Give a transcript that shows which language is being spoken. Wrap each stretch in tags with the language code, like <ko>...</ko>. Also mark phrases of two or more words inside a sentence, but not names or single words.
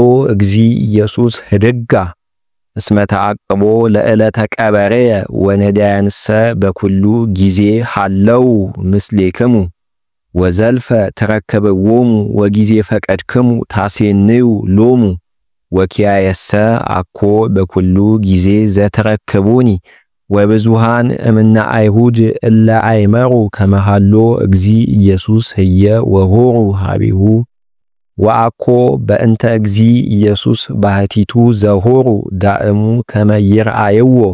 <gez>እግዚ ኢየሱስ ህድጋ እስመ ተዓቅቦ ለዕለተ ቀበሬየ ወነዳያንሰ በኩሉ ጊዜ ሃለው ምስሌክሙ ወዘልፈ ተረከበዎሙ ወጊዜ ፈቀድክሙ ታሴንዩ ሎሙ ወኪያየሰ አኮ በኩሉ ጊዜ ዘተረከቡኒ ወብዙሃን እምነ አይሁድ እለ አይመሩ ከመሃሎ እግዚ ኢየሱስ ህየ ወሆሩ ሃቢሁ ወአኮ በእንተ እግዚ ኢየሱስ ባህቲቱ ዘሆሩ ዳእሙ ከመይርአይዎ</gez>